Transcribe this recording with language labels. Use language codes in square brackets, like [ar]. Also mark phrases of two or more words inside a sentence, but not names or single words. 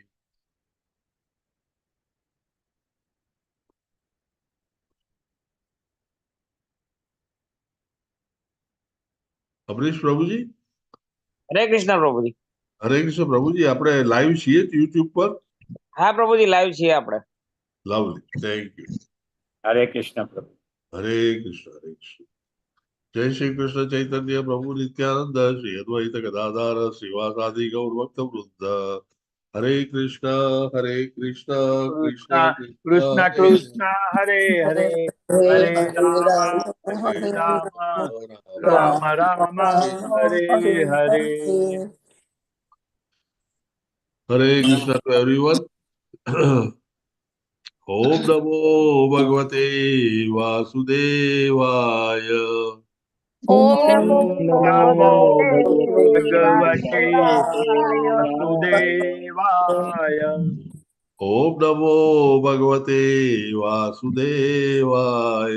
[hi] अमरीश प्रभु जी. [gu] હરે કૃષ્ણ પ્રભુજી. હરે કૃષ્ણ પ્રભુજી. આપણે લાઈવ છીએ યુટ્યુબ પર. હા પ્રભુજી, લાઈવ છીએ આપણે. [en] lovely, thank you. [gu] હરે કૃષ્ણ પ્રભુ. હરે કૃષ્ણ. હરે કૃષ્ણ. [sa] जय श्री कृष्ण चैतन्य प्रभु नित्यानंद श्री अद्वैत गदाधर श्रीवासादि गौर भक्त वृंद. हरे कृष्णा कृष्णा कृष्ण कृष्णा कृष्ण हरे कृष्ण हरे हरे हरे हरे राम राम राम राम हरे हरे। [en] हरे कृष्णा to everyone. [sa] ओम नमो भगवते वासुदेवाय। ओम नमो नमो भगवते भगवते वासुदेवाय। वासुदेवाय। ओम नमो भगवते वासुदेवाय।